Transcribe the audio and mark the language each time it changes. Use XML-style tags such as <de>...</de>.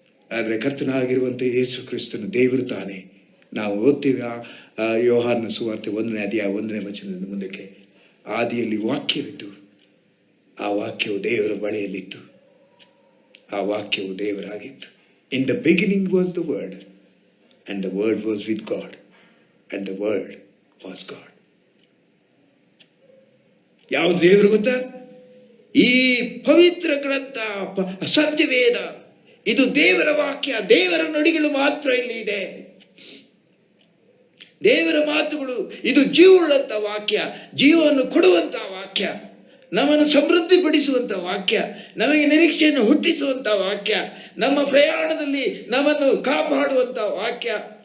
<kn>ಆದರೆ ಕರ್ತನಾಗಿರುವಂಥ ಯೇಸು ಕ್ರಿಸ್ತನು ದೇವರು ತಾನೇ. ನಾವು ಓದ್ತೀವಿ ಯೋಹಾನನ ಸುವಾರ್ತೆ 1ನೇ ಅಧ್ಯಾಯ 1ನೇ ವಚನದಿಂದ ಮುಂದಕ್ಕೆ, ಆದಿಯಲ್ಲಿ ವಾಕ್ಯವಿತ್ತು, ಆ ವಾಕ್ಯವು ದೇವರ ಬಳಿಯಲ್ಲಿತ್ತು, ಆ ವಾಕ್ಯವು ದೇವರಾಗಿತ್ತು.</kn> <en>In the beginning was the Word, and the Word was with God, and the Word was God.</en> <kn>ಯಾವುದು ದೇವರು ಗೊತ್ತಾ? ಈ ಪವಿತ್ರ ಗ್ರಂಥ, ಸತ್ಯವೇದ, ಇದು ದೇವರ ವಾಕ್ಯ. ದೇವರ ನುಡಿಗಳು ಮಾತ್ರ ಇಲ್ಲಿ ಇದೆ. ದೇವರ ಮಾತುಗಳು, ಇದು ಜೀವವುಳ್ಳಂತ ವಾಕ್ಯ, ಜೀವವನ್ನು ಕೊಡುವಂತ ವಾಕ್ಯ, ನಮ್ಮನ್ನು ಸಮೃದ್ಧಿಪಡಿಸುವಂತ ವಾಕ್ಯ, ನಮಗೆ ನಿರೀಕ್ಷೆಯನ್ನು ಹುಟ್ಟಿಸುವಂತ ವಾಕ್ಯ, ನಮ್ಮ ಪ್ರಯಾಣದಲ್ಲಿ ನಮ್ಮನ್ನು ಕಾಪಾಡುವಂತ ವಾಕ್ಯ.</kn>